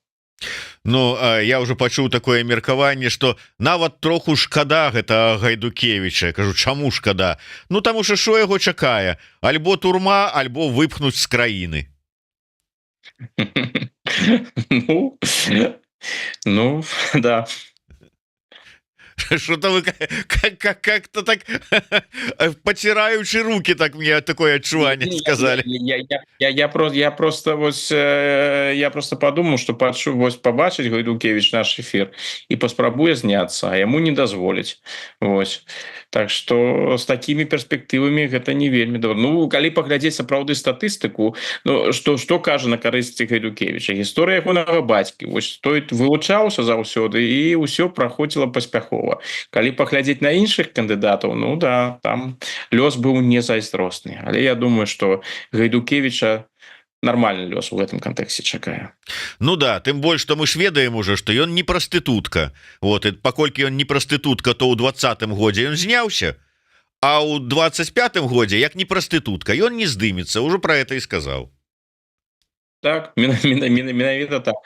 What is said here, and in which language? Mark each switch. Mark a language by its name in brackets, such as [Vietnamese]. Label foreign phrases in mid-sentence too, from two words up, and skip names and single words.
[Belarusian] Ну, я ўжо пачуў такое меркаванне, што нават троху шкада гэта Гайдукевіча. Кажу, чаму шкада? Ну, таму што што яго чакае? Альбо турма, альбо выпхнуць з краіны. Ну, да. [Russian] Что-то вы как-то так потираючи руки, так мне такое отчувание сказали. Я просто подумал, что побачить Гайдукевич наш эфир и паспрабуе зняться, а ему не дозволить. Вот. Так что с такими перспективами [Belarusian] гэта не вельмі добра. Ну, калі паглядзець сапраўды статыстыку, ну, што кажа на карысці Гайдукевича? Гісторыя ягонага бацькі. Вось той вылучаўся заўсёды і ўсё праходзіла паспяхова. Калі паглядзець на іншых кандыдатаў, ну да, там лёс быў не зайздросны. Але я думаю, што Гайдукевича нормальный лёс [Russian] в этом контексте [Belarusian] чакае. Ну да, тым больш, што мы ж ведаем уже, што ён не прастытутка. Вот, і паколькі ён не прастытутка, то ў 2020 годзе ён зняўся, а ў 25 годзе, як не прастытутка, ён не здымецца, [Russian] уже про это [Belarusian] і сказаў. Так, менавіта так.